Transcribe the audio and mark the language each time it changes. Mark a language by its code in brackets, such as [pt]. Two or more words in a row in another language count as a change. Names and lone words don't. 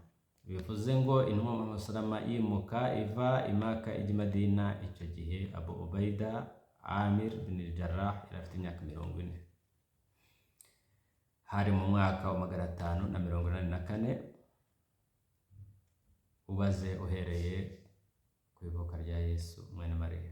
[rw] Bivuze ngo intumwa Muhammad [ar] صلى الله عليه وسلم [rw] yimuka iva i Maka ijya i Madina, icyo gihe Abu Ubaida Amir bin Jarrah yari afite imyaka 40. Hari mu mwaka wa 584 ubaze uhereye ku ivuka rya Yesu mwene Mariya.